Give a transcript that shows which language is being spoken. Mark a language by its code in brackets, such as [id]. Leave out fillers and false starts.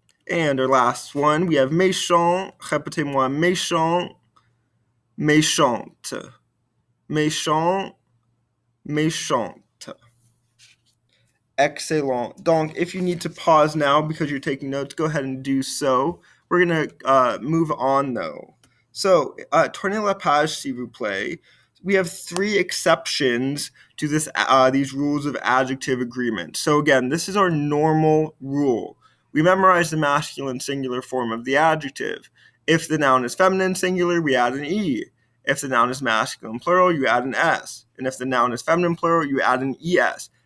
[en] And our last one, we have méchant. [fr] Répétez-moi. Méchant. Méchante. Méchant. Méchante. Excellent. [en] Donc, if you need to pause now because you're taking notes, go ahead and do so. We're going to move on, though. [fr] So, tournez la page, s'il vous plaît. [en] We have 3 exceptions to these rules of adjective agreement. So, again, this is our normal rule. We memorize the masculine singular form of the adjective. If the noun is feminine singular, we add an E. If the noun is masculine plural, you add an S. And if the noun is feminine plural, you add an ES.